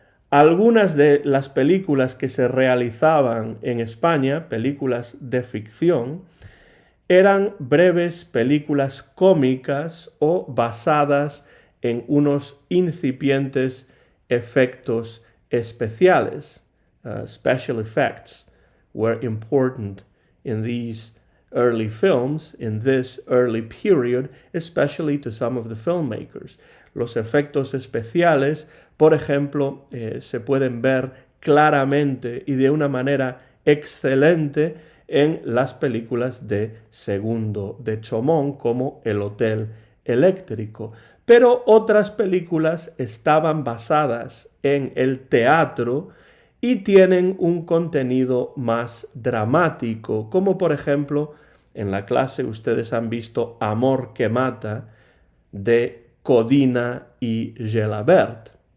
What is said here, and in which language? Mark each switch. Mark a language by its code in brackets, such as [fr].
[es] Algunas de las películas que se realizaban en España, películas de ficción, eran breves películas cómicas o basadas en unos incipientes efectos especiales. [en] Special effects were important in these early films, in this early period, especially to some of the filmmakers. [es] Los efectos especiales, por ejemplo, se pueden ver claramente y de una manera excelente en las películas de Segundo de Chomón, como El Hotel Eléctrico. Pero otras películas estaban basadas en el teatro y tienen un contenido más dramático, como por ejemplo, en la clase ustedes han visto Amor que mata, de Codina y Gelabert.